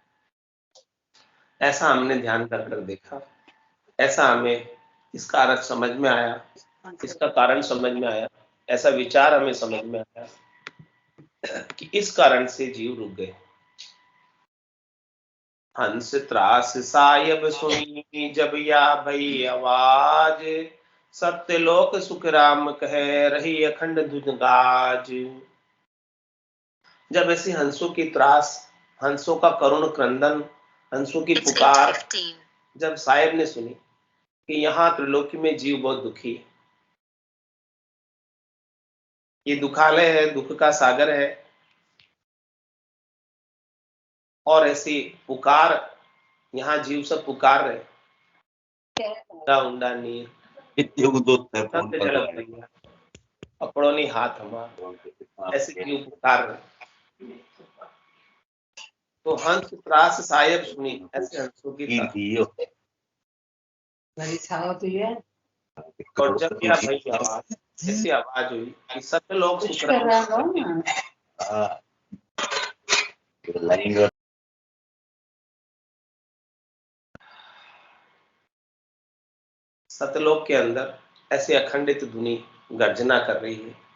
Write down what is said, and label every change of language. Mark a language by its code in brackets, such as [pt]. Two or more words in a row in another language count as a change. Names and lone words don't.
[hi] ऐसा हमने ध्यान कर देखा, ऐसा हमें इसका अर्थ समझ में आया, इसका कारण समझ में आया, ऐसा विचार हमें समझ में आया कि इस कारण से जीव रुक गए। हंस त्रास सायब सुनी जब या भई आवाज, सत्य लोक सुख राम कहे रही अखंड धुन गाज। जब ऐसी हंसों की त्रास, हंसों का करुण क्रंदन, हंसों की पुकार जब साहिब ने सुनी कि यहाँ त्रिलोकी में जीव बहुत दुखी है, ये दुखालय है, दुख का सागर है, और ऐसी पुकार यहाँ जीव सब पुकार रहे, उंडा नीर अपड़ोनी हाथ हमारा, ऐसे जीव पुकार रहे। तो हंस त्रास सायब सुनी, ऐसे हंसों की और जब क्या भाई आवाज, ऐसी आवाज हुई कि सत्य लोग सुख सतलोक के अंदर ऐसी अखंडित धुनी गर्जना कर रही है।